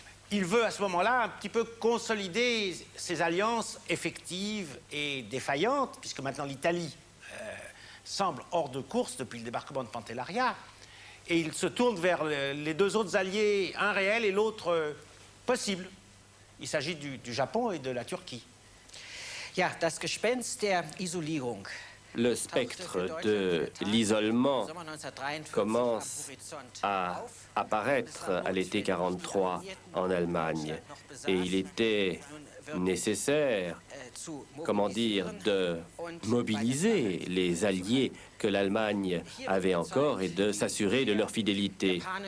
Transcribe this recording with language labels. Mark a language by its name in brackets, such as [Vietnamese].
[French] Il veut à ce moment-là un petit peu consolider ses alliances effectives et défaillantes, puisque maintenant l'Italie semble hors de course depuis le débarquement de Pantellaria, et il se tourne vers les deux autres alliés, un réel et l'autre possible. Il s'agit du Japon et de la Turquie. [German] Ja, das Gespenst der Isolierung. [French] Le spectre de l'isolement commence à apparaître à l'été 1943 en Allemagne. Et il était nécessaire, comment dire, de mobiliser les alliés que l'Allemagne avait encore et de s'assurer de leur fidélité.